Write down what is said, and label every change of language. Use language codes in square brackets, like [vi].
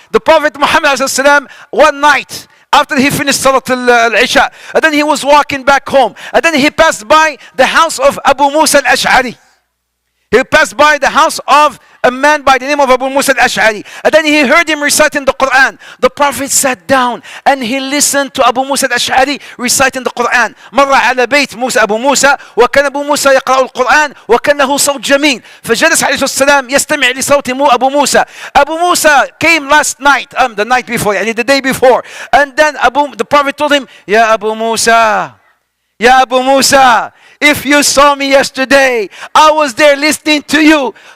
[en] The Prophet Muhammad one night, after he finished Salat al-Isha, and then he was walking back home, and then he passed by the house of Abu Musa al-Ash'ari. He passed by the house of a man by the name of Abu Musa al-Ash'ari. And then he heard him reciting the Quran. The Prophet sat down and he listened to Abu Musa al-Ash'ari reciting the Quran. [ar] مر على بيت موسى أبو موسى وكان أبو موسى يقرأ القرآن وكان له صوت جميل. فجلس عليه السلام يستمع لصوت أبو موسى. [en] Abu Musa came last night, the night before, يعني the day before. And then the Prophet told him, Ya Abu Musa, Ya Abu Musa, if you saw me yesterday, I was there listening to you.